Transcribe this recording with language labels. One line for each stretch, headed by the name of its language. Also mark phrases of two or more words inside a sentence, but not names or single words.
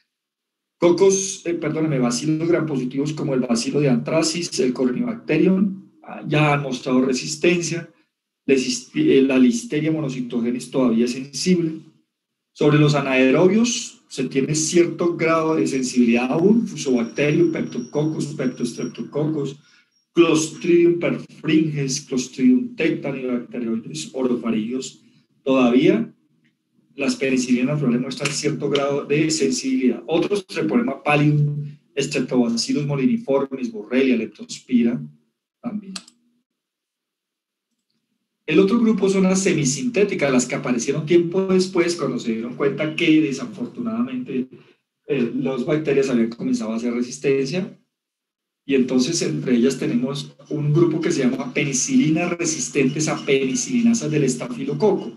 Spanish: Bacilos gram positivos como el bacilo de Anthracis, el Corynebacterium, ya han mostrado resistencia. La Listeria monocytogenes todavía es sensible. Sobre los anaerobios se tiene cierto grado de sensibilidad aún, Fusobacterium, Peptococcus, Peptostreptococcus, Clostridium perfringens, Clostridium tetani, Bacteroides orofaringios. Todavía las penicilinas naturales muestran cierto grado de sensibilidad. Otros, Treponema pallidum, Streptobacillus moliniformis, Borrelia, Leptospira, también. El otro grupo son las semisintéticas, las que aparecieron tiempo después cuando se dieron cuenta que desafortunadamente las bacterias habían comenzado a hacer resistencia, y entonces entre ellas tenemos un grupo que se llama penicilinas resistentes a penicilinasas del estafilococo.